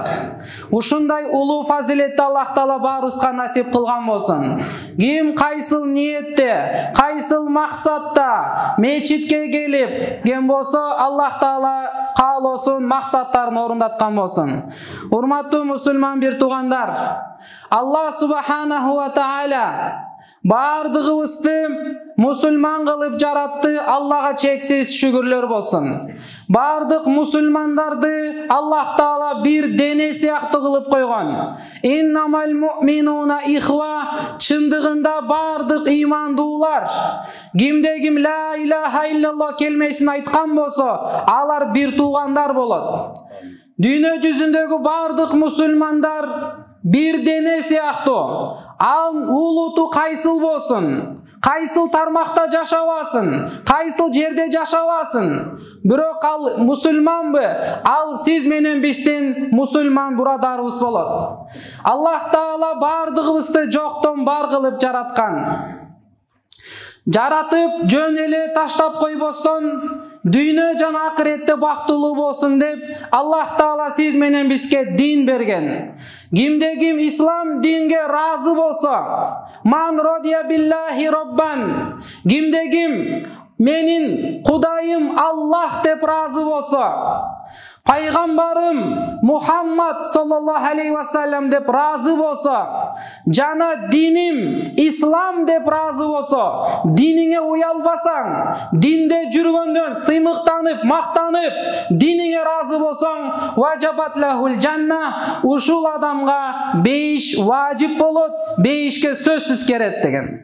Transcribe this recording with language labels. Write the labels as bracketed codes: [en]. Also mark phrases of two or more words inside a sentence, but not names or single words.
[ky] Ушундай улуу фазилетти Аллах Таала баарыбызга насип кылган болсун. Ким кайсыл ниетте, кайсыл максатта мечитке келип ген болсо, Аллах Таала каалоосун, максаттарын орундаткан болсун. Урматтуу мусулман бир туугандар, [ar] الله سبحانه وتعالى [ky] бардыгыбызды мусулман кылып жаратты. Аллага чексиз шүгүрлөр болсун. Бардык мусулмандарды Аллах Таала бир дене сыяктуу кылып койгон. [ar] إنما المؤمنون إخوة, [ky] чындыгында бардык ыймандуулар, кимде ким [ar] لا إله إلا الله [ky] келмесин айткан болсо, алар бир туугандар болот. Дүйнө жүзүндөгү бардык мусулмандар бир дене сыяктуу. Ал улуту кайсыл болсун, кайсыл тармакта жашабасын, кайсыл жерде жашабасын, бирок ал мусулманбы, ал сиз менен биздин мусулман бурадарыбыз болот. Аллах Таала бардыгыбызды жоктон бар кылып жараткан. Жаратып, жөн эле таштап койбостон, дүйнө жана акыретте бактылуу болсун деп Аллах Таала сиз менен бизге дин берген. Кимде ким ислам динге разы болсо, [ar] من رضي بالله ربا, [ky] кимде ким менин Кудайым Аллах деп разы болсо, пайгамбарым Мухаммад [ar] صلى الله عليه وسلم [ky] деп разы болсо, жана диним ислам деп разы болсо, диниңе уялбасаң, динде жүргөндөн сыймыктанып, мактанып, диниңе разы болсоң, [ar] وجبت له الجنة, [ky] ушул адамга бейиш важип болот, бейишке сөзсүз керет деген.